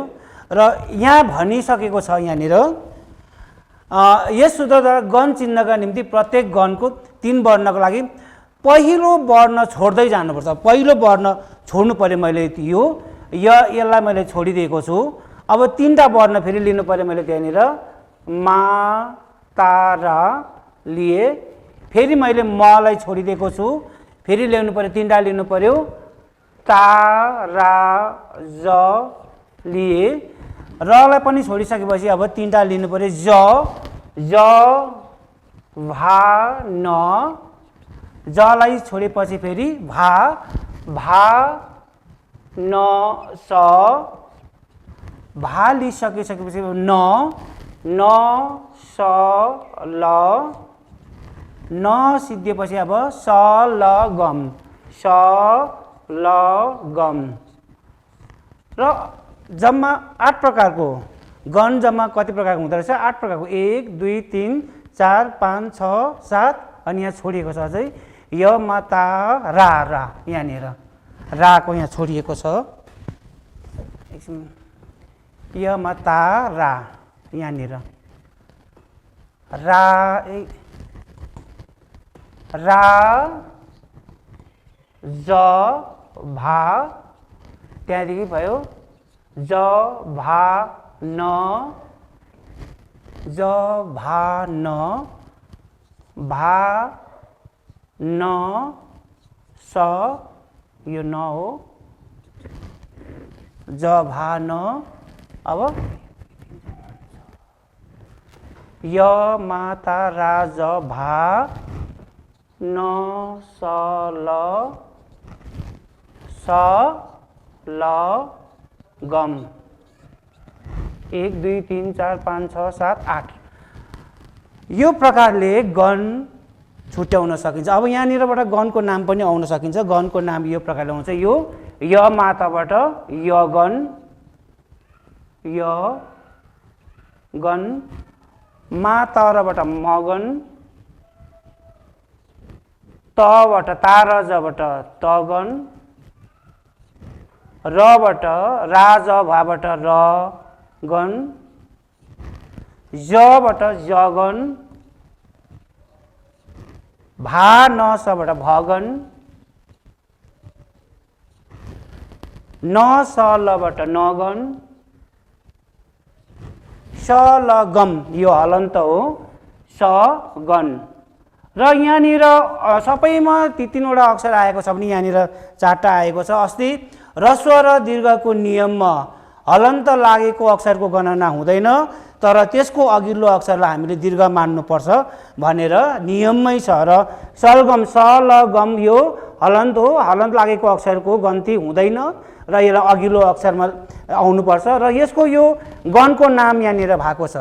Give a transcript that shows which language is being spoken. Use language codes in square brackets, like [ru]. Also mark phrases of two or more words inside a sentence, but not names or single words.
[ne] र यहाँ भनिसकेको छ यहाँनिर यस सूत्रद्वारा गण चिन्हका निम्ति प्रत्येक गणको 3 वर्णको लागि पहिलो वर्ण छोड्दै जानुपर्छ। पहिलो वर्ण छोड्नु पर्यो। मैले यो यसलाई मैले छोडिदिएको छु। अब 3टा वर्ण फेरि लिनु पर्यो। मैले त्यहाँनिर मा ता रा लिए, फेरि मैले मलाई छोडिदिएको छु, फेरि ल्याउनु पर्यो, 3टा लिनु पर्यो, ता रा ज लिए, रलाई पनि छोडिसकेपछि अब 3टा लिनु पर्यो, ज भा न, जलाई छोडेपछि फेरि भा न स, भा लिइसकेपछि न स ल, न सिद्धिएपछि अब स ल गम, स ल गम। र जम्मा 8 प्रकारको गण जम्मा कति प्रकारको हुँदो रहेछ? 8 प्रकारको। 1 2 3 4 5 6 7 अनि यहाँ छोडिएको छ अझै य मा ता रा रा, यहाँनिर राको यहाँ छोडिएको छ। य मा ता रा यहाँनिर रा ज भा, त्यहाँदेखि भयो ज भा न, ज भा न, भा न स, यो न हो, ज भा न। अब य मा ता रा ज भा न स ल, स ल गम। 1 2 3 4 5 6 7 8 यो प्रकारले गण छुट्याउन सकिन्छ। अब यहाँनिरबाट गणको नाम पनि आउन सकिन्छ। गणको नाम यो प्रकारले आउँछ। यो य माताबाट य गण, मा तरबाट मगन, तबाट तारजबाट तगन, रबाट राजभाबाट रगन, जबाट जगन, भा नसबाट भगन, नसलबाट नगन, ल गम यो हलन्त हो स गन र यहाँनिर सबैमा ती तीनवटा अक्षर आएको छ भने यहाँनिर चारवटा आएको छ। अस्ति ह्रस्व र दीर्घको नियममा हलन्त लागेको अक्षरको गणना हुँदैन तर त्यसको अघिल्लो अक्षरलाई हामीले दीर्घ मान्नुपर्छ भनेर नियममै छ र सलगम स ल गम यो हलन्त हो, हलन्त लागेको अक्षरको गन्ती हुँदैन र यसलाई अघिल्लो अक्षरमा आउनुपर्छ र यसको यो गणको नाम यहाँनिर भएको छ।